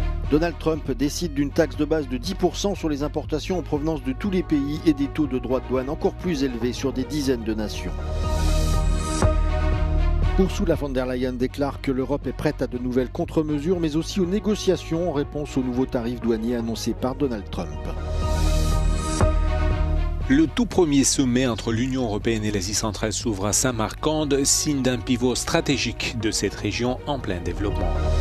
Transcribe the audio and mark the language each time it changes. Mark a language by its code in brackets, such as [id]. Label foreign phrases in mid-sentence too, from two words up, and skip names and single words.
[fr] Donald Trump décide d'une taxe de base de 10% sur les importations en provenance de tous les pays et des taux de droits de douane encore plus élevés sur des dizaines de nations. Ursula von der Leyen déclare que l'Europe est prête à de nouvelles contre-mesures, mais aussi aux négociations en réponse aux nouveaux tarifs douaniers annoncés par Donald Trump. Le tout premier sommet entre l'Union européenne et l'Asie centrale s'ouvre à Samarcande, signe d'un pivot stratégique de cette région en plein développement.